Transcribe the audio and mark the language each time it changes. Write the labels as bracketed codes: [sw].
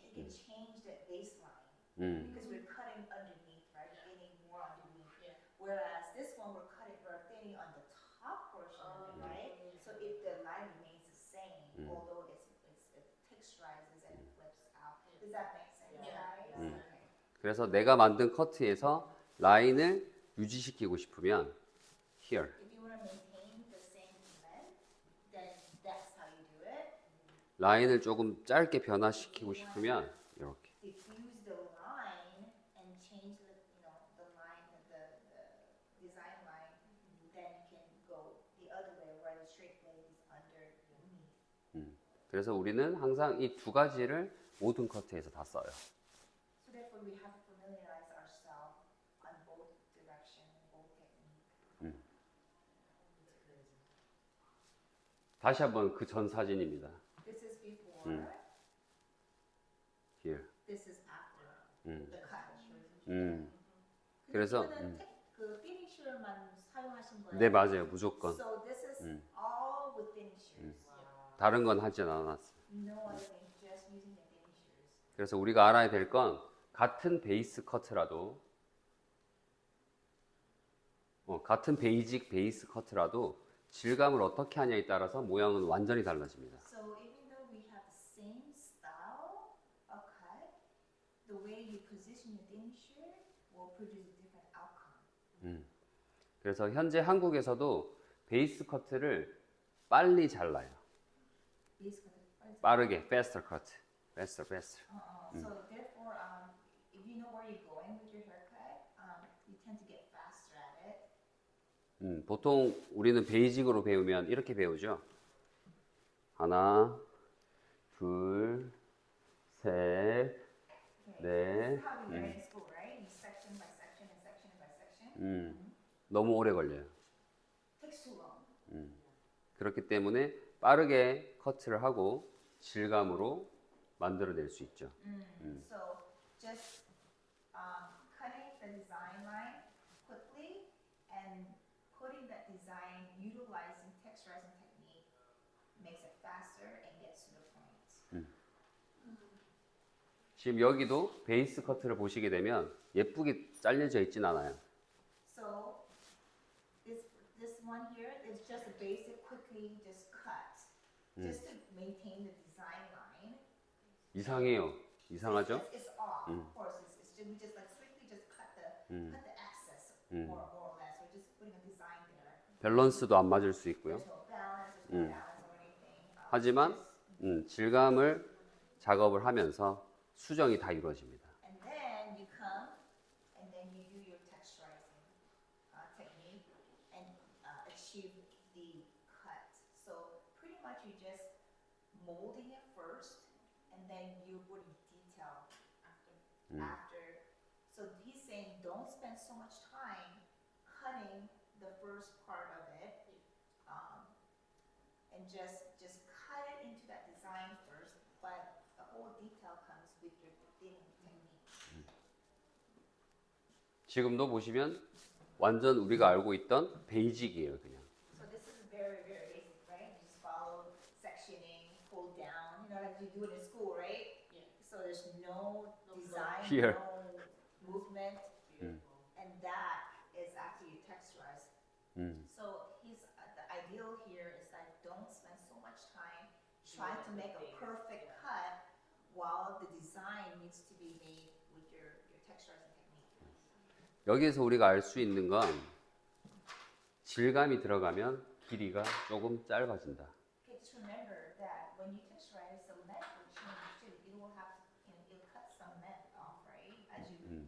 [en] It can change the baseline because we're cutting underneath, right? We're getting more underneath. Yeah. Whereas this one we're thinning on the top portion of it, right? So if the line remains the same, although it texturizes and it flips out. Does that make sense, Yeah. guys? Mm. Okay. [ko] 그래서 내가 만든 커트에서 라인을 유지시키고 싶으면 [en] here. If you want to maintain the same length, then that's how you do it. [ko] 라인을 조금 짧게 변화시키고 싶으면 이렇게. [en] Diffuse the line and change the line, the design line, then you can go the other way where the straight blade is underneath. [ko] 그래서 우리는 항상 이 두 가지를 모든 커트에서 다 써요. [en] So therefore we have to familiarize ourselves on both direction and both technique. [ko] 다시 한번 그 전 사진입니다. [en] This is before, here. this is after the cut. [ko] 그래서, 이거는 그 finisher만 사용하신 거예요? 네, 맞아요. 무조건. [en] So this is all with finishers. [ko] 다른 건 하진 않았어요. [en] No other thing, just using the finishers. [ko] 그래서 우리가 알아야 될 건 같은 베이스 커트라도 같은 베이직 베이스 커트라도 질감을 어떻게 하냐에 따라서 모양은 완전히 달라집니다. [en] So even though we have the same style of cut, the way you position your finisher will produce a different outcome. [ko] 그래서 현재 한국에서도 베이스 커트를 빨리 잘라요. [en] Base cut. [ko] 빠르게, [en] faster cut. faster. So therefore, if you know where you're going with your haircut, you tend to get faster at it. [ko] 보통 우리는 베이직으로 배우면 이렇게 배우죠. 하나, 둘, 셋, [en] Okay. [ko] 네. [en] This is how we learn in school, right? You section by section and section by section. [ko] 너무 오래 걸려요. [en] Takes too long. [ko] 그렇기 때문에 빠르게 커트를 하고 질감으로 만들어낼 수 있죠. [en] So just cutting the design line quickly and putting that design utilizing texturizing technique makes it faster and gets to the point. [ko] 지금 여기도 베이스 커트를 보시게 되면 예쁘게 잘려져 있진 않아요. [en] So this one here is just a basic quickly just cut just to maintain the design line. [ko] 이상해요. 이상하죠? [en] It's off, of course. We just like strictly just cut the excess more or less. We're just putting a design there. [ko] 밸런스도 안 맞을 수 있고요. [en] There's no balance, there's no balance or anything. [ko] 하지만 질감을 작업을 하면서 수정이 다 이루어집니다. [en] And then you come and then you do your texturizing technique and achieve the cut. So pretty much you just molding it first and then you're putting detail after. So he's saying don't spend so much time cutting the first part of it, and just cut it into that design first. But the whole detail comes with your thinning technique. 지금도 보시면 완전 우리가 알고 있던 베이직이에요, 그냥. So this is very basic, right? You just follow sectioning, pull down, like you do it in school, right? Yeah. So there's no design, Here. no movement, and that is actually texturized. So the ideal here is that don't spend so much time trying to make a perfect cut while the design needs to be made with your texturizing technique. [ko] 여기에서 우리가 알 수 있는 건 질감이 들어가면 길이가 조금 짧아진다. [en] Okay, just remember that when you texturize, the length will change too. It will have, it'll cut some length off, right? As you